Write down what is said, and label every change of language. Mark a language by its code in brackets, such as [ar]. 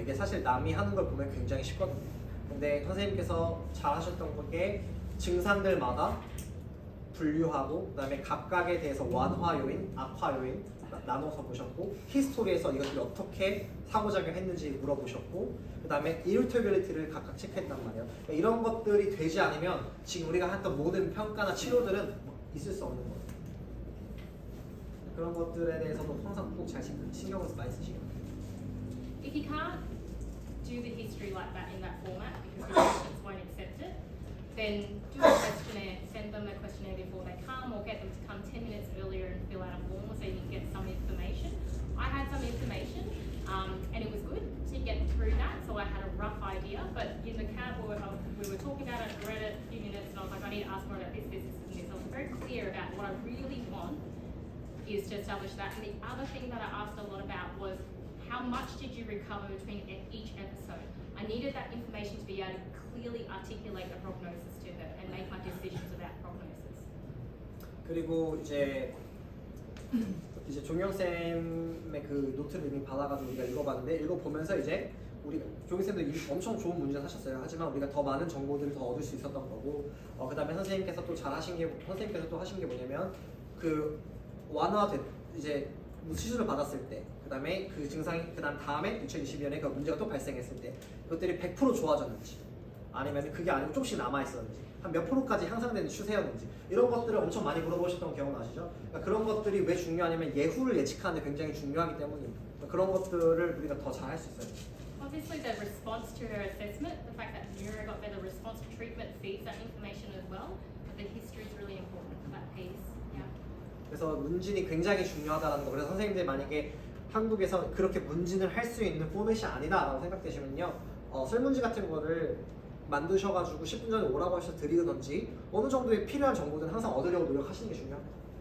[ko] 이게 사실 남이 하는 걸 보면 굉장히 쉽거든요. 근데 선생님께서 잘 하셨던 게 증상들마다 분류하고 그다음에 각각에 대해서 완화 요인, 악화 요인 나눠서 보셨고 히스토리에서 이것들이 어떻게 상호작용했는지 물어보셨고 그다음에 irritability를 각각 체크했단 말이에요. 그러니까 이런 것들이 되지 않으면 지금 우리가 했던 모든 평가나 치료들은 있을 수 없는 거예요. 그런 것들에 대해서도 항상 꼭 잘 신경을 많이 쓰시고. [en] If you can't do the history like that in that format because the patients won't accept it, then do a questionnaire, send them a questionnaire before they come or get them to come 10 minutes earlier and fill out a form so you can get some information. I had some information and it was good to get through that, so I had a rough idea, but in the cab we were talking about it, I read it a few minutes and I was like, I need to ask more about this, this, this and this. I was very clear about what I really want is to establish that. And the other thing that I asked a lot about was how much did you recover between each episode? I needed that information to be able to clearly articulate the prognosis to her and make my decisions about prognosis. [ko] 그리고 이제 종영 쌤의 그 노트를 이미 받아가지고 우리가 읽어봤는데 읽어보면서 이제 우리 종영 쌤도 엄청 좋은 문제 하셨어요. 하지만 우리가 더 많은 정보들을 더 얻을 수 있었던 거고, 그다음에 선생님께서 또 잘 하신 게 선생님께서 또 하신 게 뭐냐면 그 완화된 이제 수술을 받았을 때, 그다음에 그 증상이 다음에 2022년에 그 문제가 또 발생했을 때 그것들이 100% 좋아졌는지 아니면 그게 아니고 조금씩 남아 있었는지 한 몇 프로까지 향상되는 추세였는지 이런 것들을 엄청 많이 물어보셨던 경험 아시죠? 그러니까 그런 것들이 왜 중요하냐면 예후를 예측하는 데 굉장히 중요하기 때문입니다. 그러니까 그런 것들을 우리가 더 잘 할 수 있어요. [en] Obviously the response to her assessment, the fact that Neuro got better response to treatment feeds that information as well, but the history is really important for that piece. Yeah. [ko] 그래서 문진이 굉장히 중요하다는 거. 그래서 선생님들 만약에 한국에서 그렇게 문진을 할 수 있는 포맷이 아니다라고 생각되시면요, 설문지 같은 거를 만드셔가지고 10분 전에 오라고 하셔서 드리든지 어느 정도의 필요한 정보들은 항상 얻으려고 노력하시는 게 중요합니다.